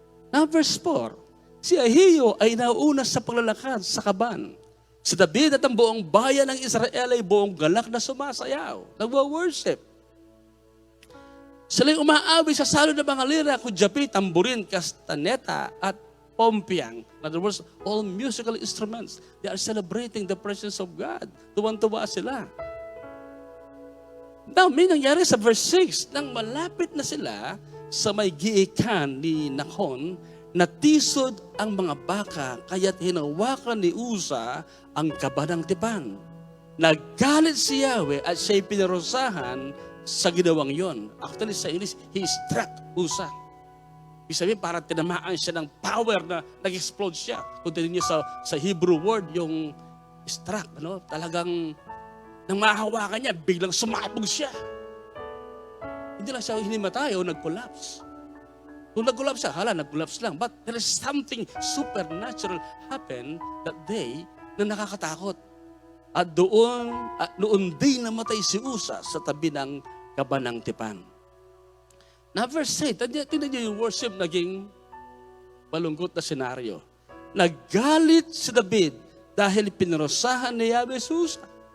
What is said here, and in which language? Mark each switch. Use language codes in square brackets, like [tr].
[tl] Now verse 4, si Ahio ay nauna sa paglalakad sa kaban. Si David at ang buong bayan ng Israel ay buong galak na sumasayaw, nagwa-worship. Sila'y umaawi sa salon ng mga lira, kudyapi, tamburin, kastaneta, at pompiang. [en] In other words, all musical instruments. They are celebrating the presence of God. [tl] Tuwan-tuwa sila. Now, may nangyari sa verse 6, nang malapit na sila sa may giikan ni Nakon, natisod ang mga baka, kaya't hinawakan ni Uza ang kabanang tipan. Naggalit si Yahweh at siya'y pinarusahan sa ginawang yon. Actually, sa English, [en] he struck Uza. [tl] Ibig sabihin, parang tinamaan siya ng power na nag-explode siya. Kung tinin niyo sa Hebrew word, yung struck, talagang nang mahawakan niya, biglang sumabog siya. Hindi lang siya hinimatay o nag-collapse. Kung nag-collapse siya, nag-collapse lang. [en] But there is something supernatural happened that day [tl] na nakakatakot. At noon din namatay si Uza sa tabi ng kabanang tipan. Na verse 8, tingnan niyo yung worship naging malungkot na senaryo. Naggalit si David dahil pinarusahan ni Yahweh si Uza.